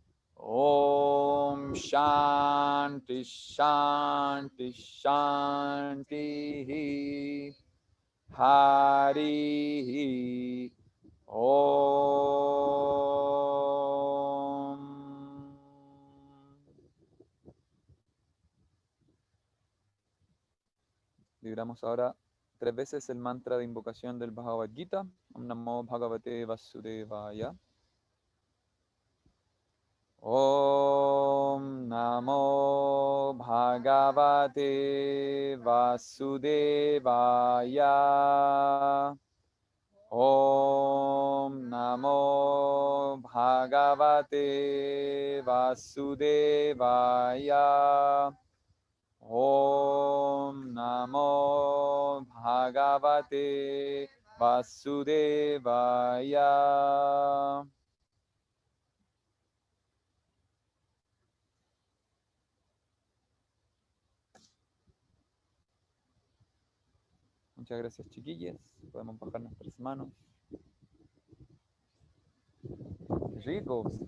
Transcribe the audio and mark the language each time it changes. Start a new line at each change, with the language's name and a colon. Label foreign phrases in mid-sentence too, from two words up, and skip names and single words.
Sanskrit: ॐ शान्तिः शान्तिः शान्तिः हरि ॐ.
Spanish: Vibramos ahora 3 veces el mantra de invocación del Bhagavad Gita.
Sanskrit: ॐ नमो भगवते वासुदेवाय। ॐ नमो भगवते वासुदेवाय. ॐ नमो भगवते वासुदेवाय. ॐ नमो भगवते वासुदेवाय.
Spanish: Muchas gracias, chiquillas. Podemos bajar nuestras manos. Qué rico.